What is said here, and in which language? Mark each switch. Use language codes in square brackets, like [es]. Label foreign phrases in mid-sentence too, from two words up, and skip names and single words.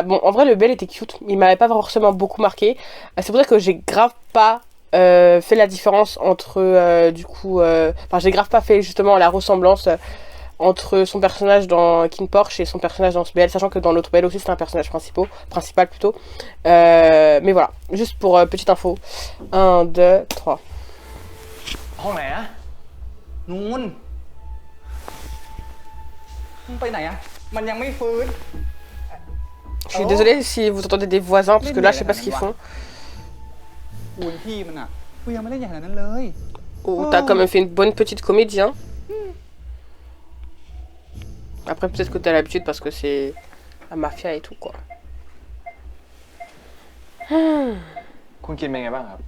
[fr] Bon, en vrai, le BL était cute. Il m'avait pas forcément beaucoup marqué. C'est pour ça que j'ai grave pas fait la différence entre, du coup... Enfin, j'ai grave pas fait justement la ressemblance entre son personnage dans King Porsche et son personnage dans ce BL, sachant que dans l'autre BL aussi c'est un personnage principal plutôt. Mais voilà, juste pour petite info. 1, 2, 3. [th] ห้องไหนนะนู้นมึงไปไหนอะมันยังไม่ฟื้น [fr] Je suis désolée si vous entendez des voisins, parce que là je sais pas ce qu'ils font. [th] คุณพี่มันอะกูยังไม่ได้อย่างนั้นเลย [fr] Oh, t'as quand même fait une bonne petite comédie, hein. Après peut-être que t'as l'habitude parce que c'est la mafia et tout quoi. [th] คุณกินเป็นไงบ้างครับ